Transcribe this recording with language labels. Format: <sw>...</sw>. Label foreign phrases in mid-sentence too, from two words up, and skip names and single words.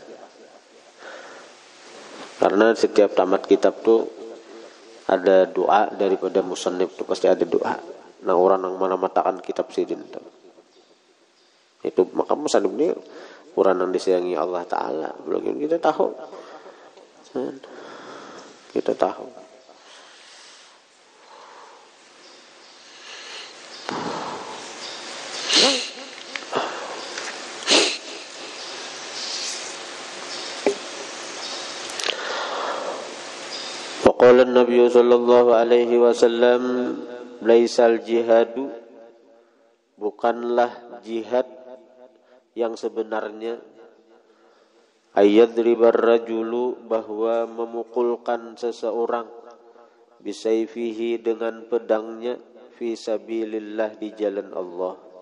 <bjn>Karena setiap tamat kitab tu ada doa daripada musannif tu pasti ada doa. Nah orang yang mana matakan kitab sidin tu. Itu maka musannif ni orang yang disayangi Allah Taala. Belum kita tahu. Kita tahu.</bjn> <ar>قال النبي صلى الله عليه وسلم ليس jihadu,</ar> <id>bukanlah jihad yang sebenarnya</id> <ar>أن يضرب الرجل,</ar> <id>bahwa memukulkan seseorang bisayfihi dengan pedangnya</id> <ar>في سبيل الله,</ar> <id>di jalan Allah.</id>